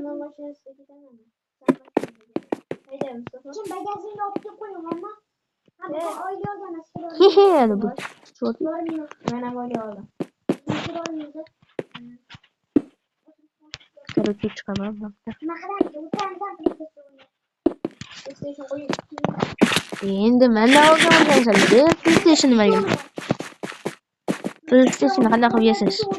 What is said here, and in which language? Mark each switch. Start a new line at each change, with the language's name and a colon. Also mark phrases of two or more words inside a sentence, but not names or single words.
Uzbek: mashinasida ketaman. Hayda Mustafa. Kim bagajingni olib kelib qo'ying, amma. Ha, bu oila olgan Hehe,
Turkish: yani bu. Çok iyi.
Uzbek: Mana oila oldim.
Turkish: Короче, çıkamam.
Uzbek: Endi men de olgan bo'lsam, PlayStation olgan. PlayStation qanday qilib yeysiz?